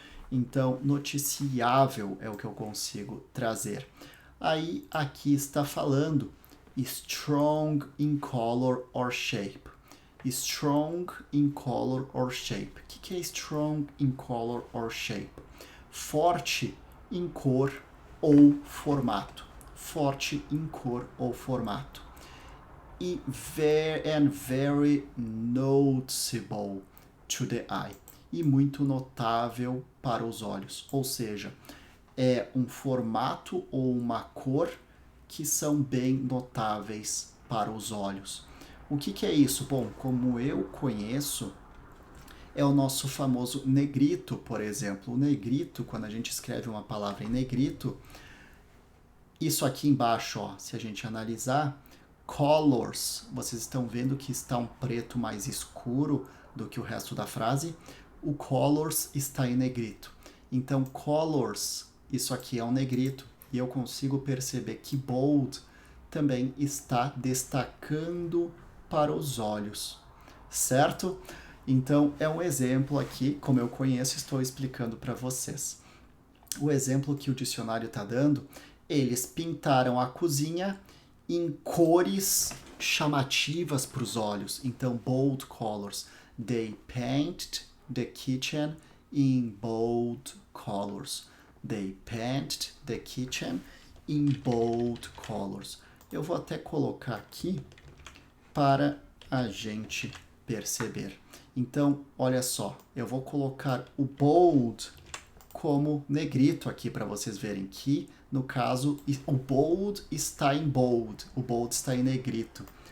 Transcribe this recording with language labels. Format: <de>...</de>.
<pt>Então, noticiável é o que eu consigo trazer. Aí, aqui está falando</pt> <en>strong in color or shape. Strong in color or shape.</en> <pt>O que é</pt> <en>strong in color or shape?</en> <pt>Forte em cor ou formato. Forte em cor ou formato.</pt> <en>And very noticeable to the eye.</en> <pt>e muito notável para os olhos. Ou seja, é um formato ou uma cor que são bem notáveis para os olhos. O que é isso? Bom, como eu conheço, é o nosso famoso negrito, por exemplo. O negrito, quando a gente escreve uma palavra em negrito, isso aqui embaixo, ó, se a gente analisar, colors, vocês estão vendo que está um preto mais escuro do que o resto da frase? O colors está em negrito. Então, colors, isso aqui é um negrito, e eu consigo perceber que bold também está destacando para os olhos, certo? Então, é um exemplo aqui, como eu conheço, estou explicando para vocês. O exemplo que o dicionário está dando, eles pintaram a cozinha em cores chamativas para os olhos.</pt> <en>Então, bold colors. They painted the kitchen in bold colors. They painted the kitchen in bold colors.</en> <pt>Eu vou até colocar aqui para a gente perceber. Então, olha só, eu vou colocar o bold como negrito aqui para vocês verem que, no caso, o bold está em bold, o bold está em negrito.</pt>